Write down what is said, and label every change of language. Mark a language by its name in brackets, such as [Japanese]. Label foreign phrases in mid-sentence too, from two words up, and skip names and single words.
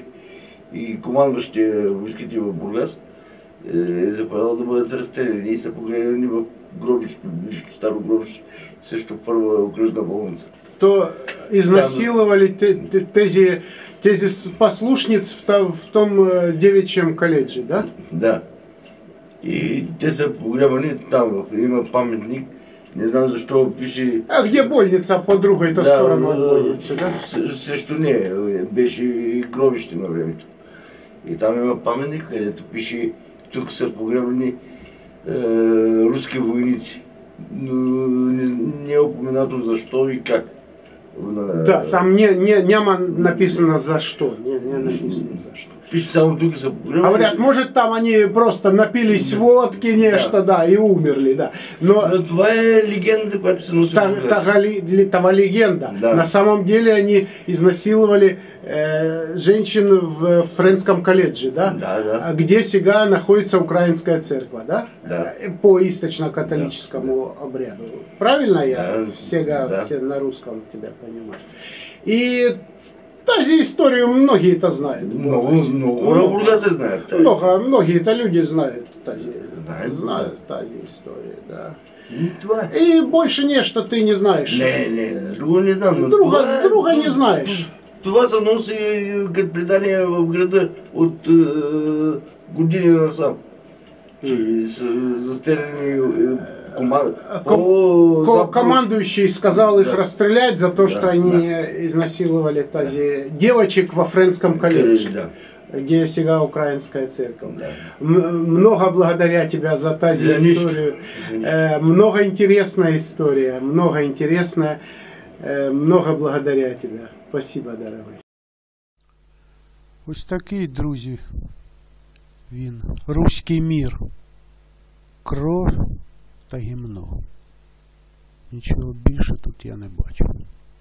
[Bulgarian] И командващия войските в Бургас е заповядал да бъдат разстреляни и са погребани в гробище, близко старо гробище, също първа окръжна болница. [Russian] То изнасиловали тези послушниц в том девичьем колледже, да? Да. [Bulgarian] И те са погребани там, има паметник, не знам защо пише... [Russian] А где больница по другой-то сторону от больницы, да? [Bulgarian] Също не, беше и гробище на времето. И там има паметник, където пише, тук са погребани руски войници. Но не е упоменато защо и как. Да, там няма написано [Russian] за что. Не написано за что. [Bulgarian] Пише само тук са погребани. [Russian] Говорят, может там они просто напились водки, нечто, да, и умерли, да. [Bulgarian] Но това е легенда, която се носи. Това легенда. Да. [Russian] На самом деле они изнасиловали женщин в Френском колледже, да? Да, да. Где сега находится Украинская церковь, да? Да. По источно-католическому обряду. Правильно я сега да. все на русском тебя понимаю? И тази историю многие-то знают. Много Бургаса знают. Многие-то люди знают тази. Знают тази историю, да. И больше нечто ты не знаешь. [Bulgarian] Не, друго не знам. [Russian] Друга не знаешь. [Bulgarian] Това се носи като предание в града от години насам. Че са застреляни [Russian] командующий сказал их расстрелять за то, что они изнасиловали тази девочек во Френском колледже, где сега Украинская церковь. [Bulgarian] Много благодаря тебя за тази историю. [Russian] Много интересная история, много интересная. [Bulgarian] Много благодаря [Russian] тебя. Спасибо, дорогой. [Ukrainian] Ось такий, друзі, він. Руський мір. Кров та гімно. Нічого більше тут я не бачу.